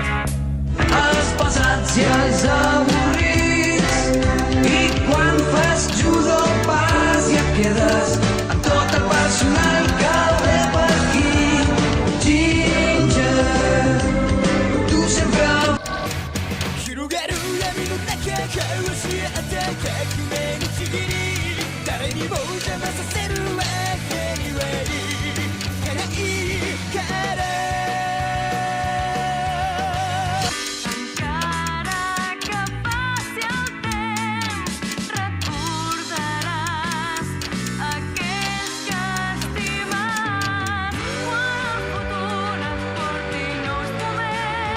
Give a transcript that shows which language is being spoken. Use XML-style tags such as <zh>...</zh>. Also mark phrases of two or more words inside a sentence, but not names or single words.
<ca>Els pesats i els avorrits, i quan fas judo pas i et quedes amb tot el personal que el ve per aquí.</ca> <ja>Ginger,</ja> <ca>tu sempre</ca> <ja>広がる闇の中顔を教えて革命のちぎり誰にも邪魔させるわけにはいかないから</ja> <ca>Encara que passi el temps, recordaràs aquells que estimes quan el futur et porti nous moments.</ca>